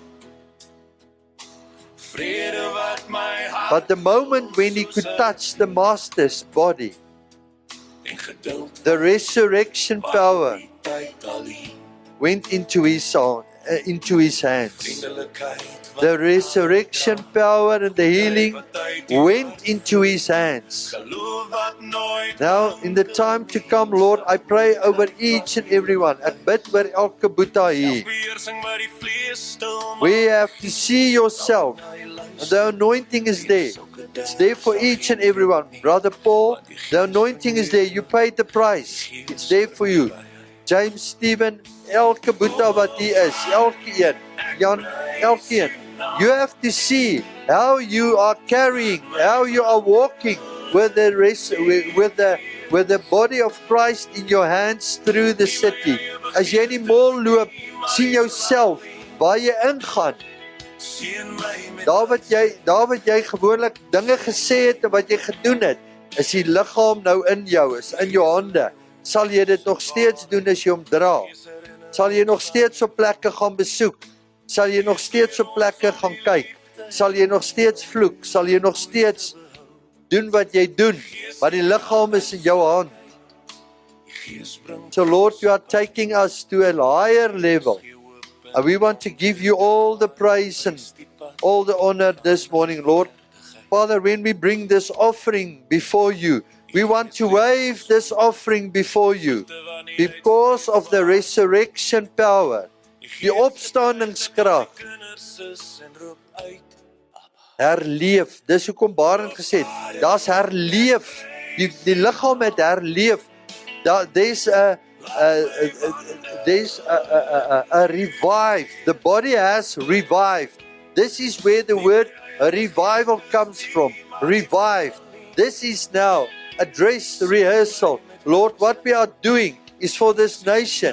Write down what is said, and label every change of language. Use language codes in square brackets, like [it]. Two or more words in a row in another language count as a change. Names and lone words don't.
[en] But the moment when he could touch the Master's body, the resurrection power went into his hands. The resurrection power and the healing went into his hands. Now, in the time to come, Lord, I pray over each and every one. [af] Ek bid oor elke boeta hier. [en] We have to see yourself. And the anointing is there. It's there for each and every one. Brother Paul, the anointing is there. You paid the price. It's there for you. James, Stephen, [af] elke boeta wat hier is, elkeen, Jan, elkeen. [en] You have to see how you are carrying, how you are walking with the body of Christ in your hands through the city. [af] As jy in die mall loop, sien jouself waar jy ingaan. Daar wat jy gewoonlik dinge gesê het en wat jy gedoen het, is die liggaam nou in jou, is in jou hande. Sal jy dit nog steeds doen as jy hom dra? Sal jy nog steeds op plekke gaan besoek? Sal jy nog steeds op plekke gaan kyk? Sal jy nog steeds vloek? Sal jy nog steeds doen wat jy doen? Maar die liggaam is in jou hand. [en] So Lord, you are taking us to a higher level. And we want to give you all the praise and all the honor this morning, Lord. Father, when we bring this offering before you, we want to wave this offering before you because of the resurrection power, [af] die opstandingskrag. Herleef, dis hoekom Barend gesê het, daar's herleef, die liggaam het herleef. [en] There's a revive, the body has revived. This is where the word revival comes from, revived. This is now a dress rehearsal. Lord, what we are doing is for this nation.